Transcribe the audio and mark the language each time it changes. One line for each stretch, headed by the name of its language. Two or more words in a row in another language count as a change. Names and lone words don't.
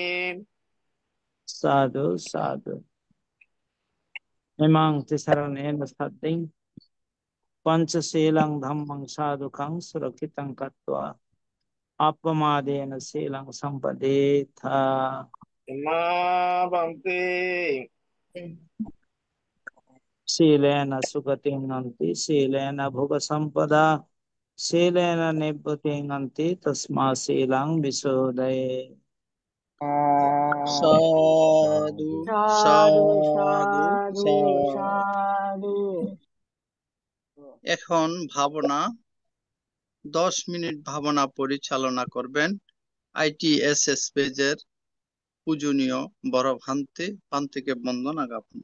Pali: Sadhu sadhu Imang tisaranena sadding Panchaselang dhammang sadhukang surakitang katva Appamadena selang sampadetha Imma Bhante Silena sugating nanti silena bhuga sampada silena nibbutiং nanti tasma silang visudaye সাধু সাধু সাধু সাধু সাধু। সাধু
Bangla: এখন 10 মিনিট ভাবনা পরিচালনা করবেন ITSS পেজের পূজনীয় বড় ভান্তিকে বন্দনা জ্ঞাপন।